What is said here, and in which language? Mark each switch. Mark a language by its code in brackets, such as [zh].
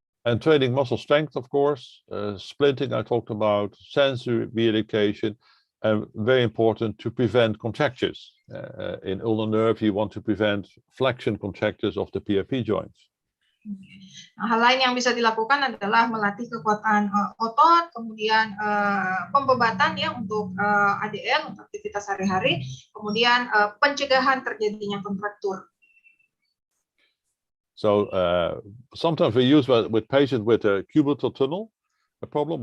[en] And training muscle strength, of course, splinting I talked about, sensory re-education, and very important to prevent contractures. In ulnar nerve, you want to prevent flexion contractures of the PFP joints. [id] Hal lain yang bisa dilakukan adalah melatih kekuatan otot, kemudian pembebatan ya untuk ADL, untuk aktivitas sehari-hari, kemudian pencegahan terjadinya kontraktur. [en] So sometimes we use with patients with a cubital tunnel a problem.